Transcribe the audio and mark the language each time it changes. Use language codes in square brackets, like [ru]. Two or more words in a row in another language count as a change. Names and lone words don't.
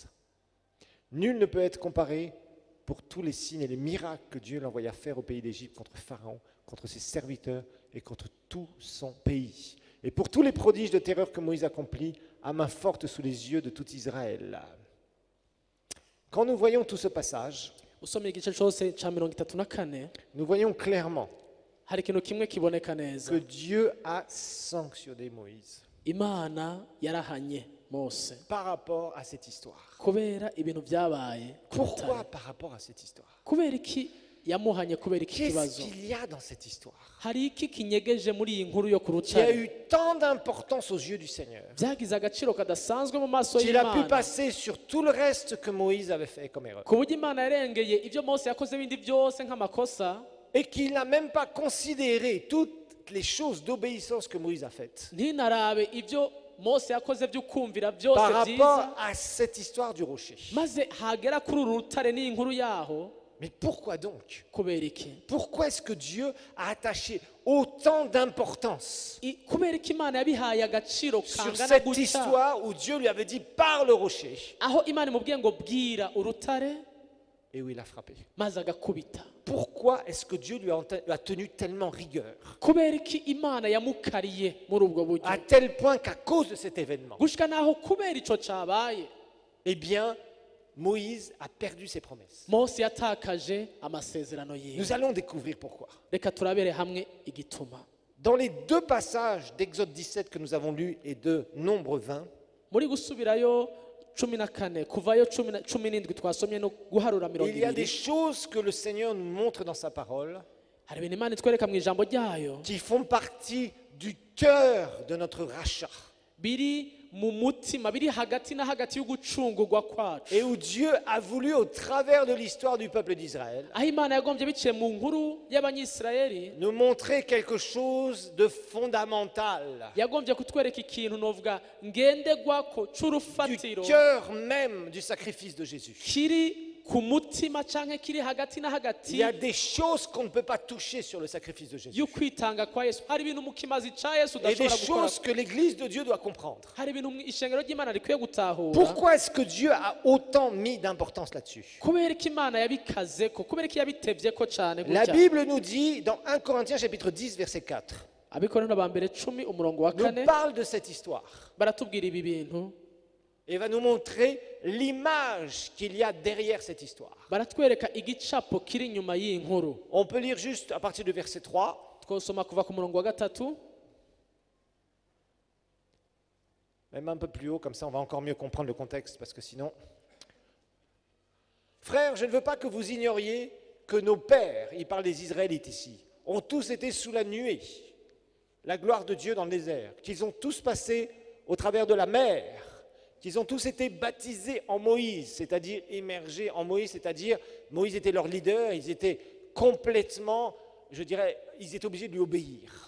[fr] Nul ne peut être comparé pour tous les signes et les miracles que Dieu l'envoya faire au pays d'Égypte contre Pharaon, contre ses serviteurs et contre tout son pays. Et pour tous les prodiges de terreur que Moïse accomplit à main forte sous les yeux de tout Israël. Quand nous voyons tout ce passage, [rw] usomye igice cyose cya 34 [fr] nous voyons clairement [rw] hari ikintu kimwe kiboneka neza. [fr] que Dieu a sanctionné Moïse [rn] Imana yarahanye Mose [fr] par rapport à cette histoire. [rn] kubera ibintu byabaye ku [fr] Pourquoi [rn] rutare. [fr] par rapport à cette histoire? [rn] Kubera iki yamuhanye, kubera iki [fr] Qu'est-ce [rn] kibazo? [fr] qu'il y a dans cette histoire [rn] Hari iki kinyegeje muri iyi nkuru yo ku [fr] qui a [rn] rutare [fr] eu tant d'importance aux yeux du Seigneur [rn] byagize agaciro kadasanzwe mu maso [fr] qu'il a pu [rn] y'Imana [fr] passer sur tout le reste que Moïse avait fait comme erreur [rn] ku buryo Imana yarengeye ibyo Mose yakoze bindi byose nk'amakosa, [fr] et qu'il n'a même pas considéré toutes les choses d'obéissance que Moïse a faites [rn] ntinarabe ibyo Mose yakoze by'ukumvira [fr] par [rn] byose [fr] rapport [rn] byiza, [fr] à cette histoire du rocher. [rn] maze hagera kuri uru rutare n'iyi nkuru yaho. [fr] Mais pourquoi donc? [rn] Kubera iki? [fr] Pourquoi est-ce que Dieu a attaché autant d'importance [rn] Kubera iki Imana yabihaye agaciro [fr] sur [rn] kangana [fr] cette [rn] gutya, [fr] histoire où Dieu lui avait dit par le rocher [rn] aho Imana imubwiye ngo bwira urutare [fr] et où il a frappé? [rn] maze agakubita? [fr] Pourquoi est-ce que Dieu lui a tenu tellement rigueur [rn] Kubera iki Imana yamukariye muri ubwo buryo, [fr] à tel point qu'à cause de cet événement, [rn] gushika naho kubera ico cabaye [fr] eh bien, Moïse a perdu ses promesses. [rn] Mose yatakaje amasezerano yiwe? [fr] Nous allons découvrir pourquoi. [rn] Reka turabere hamwe igituma. [fr] Dans les deux passages d'Exode 17 que nous avons lus et de Nombre 20, [rn] Muri gusubirayo 14 kuvayo 17 twasomye no guharura [fr] il y a des [rn] 20, [fr] choses que le Seigneur nous montre dans sa parole [rn] hari ibintu Imana itwereka mu ijambo ryayo [fr] qui font partie du cœur de notre rachat [rn] biri mu mutima, biri hagati na hagati y'ugucungurwa kwacu, [fr] et où Dieu a voulu, au travers de l'histoire du peuple d'Israël, [rn] aho Imana yagombye biciye mu nkuru y'abanyisirayeli, [fr] nous montrer quelque chose de fondamental, [rn] yagombye kutwereka ikintu novuga ngenderwako [fr] du [rn] c'urufatiro [fr] cœur même du sacrifice de Jésus. [rn] kiri ku mutima canke kiri hagati na [fr] Il [rn] hagati [fr] y a des choses qu'on ne peut pas toucher sur le sacrifice de Jésus. [rn] y'ukwitanga kwa Yesu. Hari ibintu mu kimazi ca Yesu [fr] Et des [rn] udashobora gukora, [fr] choses que l'Église de Dieu doit comprendre. [rn] hari ibintu ishengero ry'Imana rikwiye gutahura. [fr] Pourquoi est-ce que Dieu a autant mis d'importance là-dessus? [rn] Kubera ko Imana yabikazeko, kubera ko yabitevyeko cane [fr] La [rn] gutya. [fr] Bible nous dit, dans 1 Corinthiens chapitre 10, verset 4, [rn] Abikorintho ba mbere 10 umurongo wa [fr] nous [rn] 4 [fr] parle de cette histoire [rn] baratubwira ibi bintu, [fr] et va nous montrer l'image qu'il y a derrière cette histoire. [rn] baratwereka igicapo kiri inyuma y'iyi nkuru. [fr] On peut lire juste à partir du verset 3, [rn] Twosoma kuva ku murongo wa 3, [fr] même un peu plus haut, comme ça on va encore mieux comprendre le contexte, parce que sinon... Frères, je ne veux pas que vous ignoriez que nos pères, il parle des Israélites ici, ont tous été sous la nuée, la gloire de Dieu dans le désert, qu'ils ont tous passé au travers de la mer, qu'ils ont tous été baptisés en Moïse, c'est-à-dire immergés en Moïse, c'est-à-dire Moïse était leur leader, ils étaient complètement, je dirais, ils étaient obligés de lui obéir.